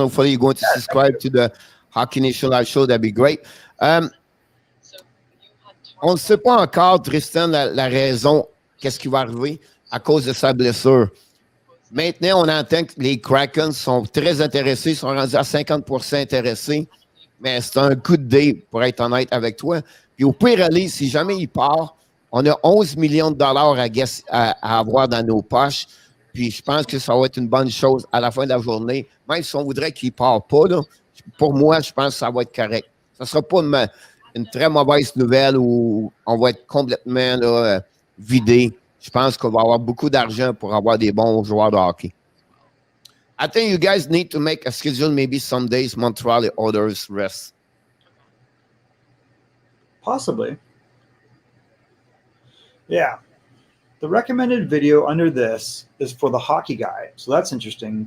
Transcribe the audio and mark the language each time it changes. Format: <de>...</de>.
<en>Hopefully you're going to subscribe to the Hockey Nation Live show. That'd be great.</en> <fr>On ne sait pas encore, Tristan, la raison, qu'est-ce qui va arriver à cause de sa blessure. Maintenant, on entend que les Kraken sont très intéressés, sont rendus à 50% intéressés, mais c'est un coup de dé, pour être honnête avec toi. Puis au pire, Ali, si jamais il part, on a 11 millions de dollars à avoir dans nos poches. Puis je pense que ça va être une bonne chose à la fin de la journée. Même si on voudrait qu'il ne parte pas, là, pour moi, je pense que ça va être correct. Ça ne sera pas une très mauvaise nouvelle où on va être complètement là, vidé. Je pense qu'on va avoir beaucoup d'argent pour avoir des bons joueurs de hockey.</fr> <en>I think you guys need to make a schedule, maybe some days Montreal and others rest. Possibly. Yeah. The recommended video under this is for the hockey guy. So that's interesting.</en>